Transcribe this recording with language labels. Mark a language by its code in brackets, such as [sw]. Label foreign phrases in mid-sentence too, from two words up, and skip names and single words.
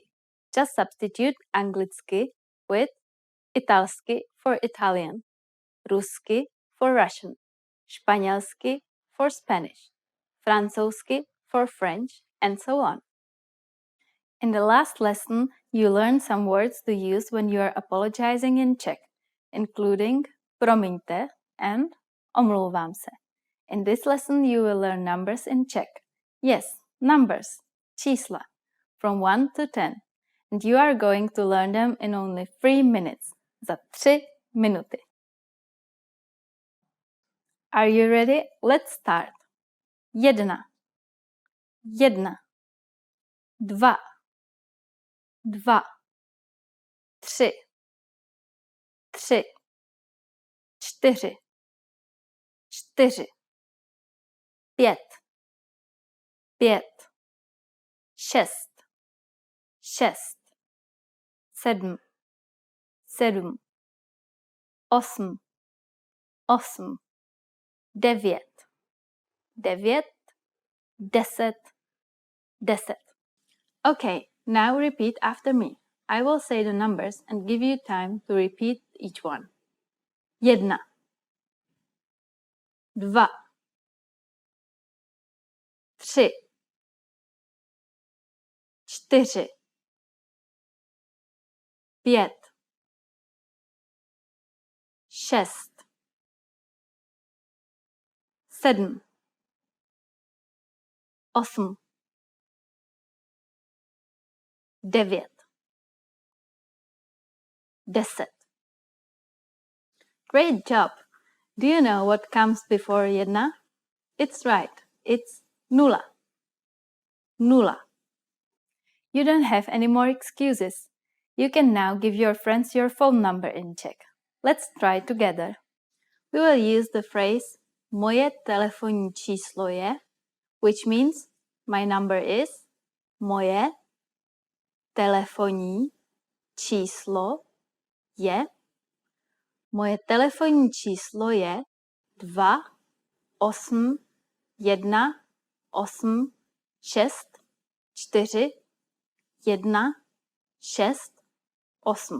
[en] Just substitute anglicky with italsky for Italian, rusky for Russian, španělsky for Spanish, francouzsky for French, and so on. In the last lesson, you learned some words to use when you are apologizing in Czech, including promiňte and [cs] omlouvám se. [en] In this lesson, you will learn numbers in Czech. Yes, numbers, čísla, from 1 to 10. And you are going to learn them in only 3 minutes. [cs] Za 3 minuty. [en] Are you ready? Let's start. [cs] Jedna, jedna, dva, dva, tři, tři, čtyři, čtyři, pět, pět, šest, šest, sedm, sedm, osm, osm, devět, devět, deset, deset. [en] Okay, now repeat after me. I will say the numbers and give you time to repeat each one. [cs] Jedna, dva, tři, čtyři, pět, šest, sedm, osm, devět, deset. [en] Great job! Do you know what comes before jedna? It's right, it's nula. Nula. You don't have any more excuses. You can now give your friends your phone number in Czech. Let's try together. We will use the phrase [cs] moje telefonní číslo je, [en] which means my number is, [cs] moje telefonní číslo je, moje telefonní číslo je 2 8 1 8 6 4 1 6 8.